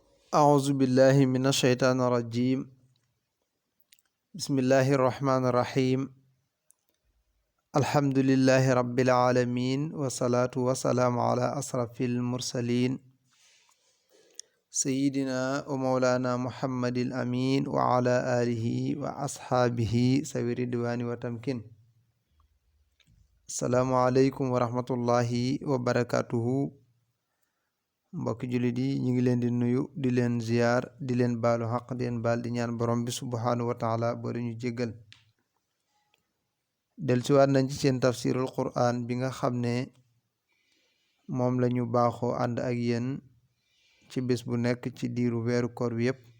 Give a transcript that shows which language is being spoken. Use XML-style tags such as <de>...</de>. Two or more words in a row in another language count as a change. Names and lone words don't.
<ar>أعوذ بالله من الشيطان الرجيم بسم الله الرحمن الرحيم الحمد لله رب العالمين والصلاة والسلام على أشرف المرسلين سيدنا ومولانا محمد الأمين وعلى آله وأصحابه سوي الرضوان والتمكين. السلام عليكم ورحمة الله وبركاته.</ar> <wo>mbokki jullit yi ñu ngi leen di nuyu di leen ziyaar di leen baalu xaq di leen baal di ñaan borom bi</wo> <ar>سبحانه وتعالى</ar> <wo>boo ñu jéggal. dellusiwaat nañ ci seen</wo> <ar>تفسير القرآن</ar> <wo>bi nga xam ne moom la ñu baaxoo ànd ak yéen ci bés bu nekk ci diiru weeru koor wi yépp.</wo>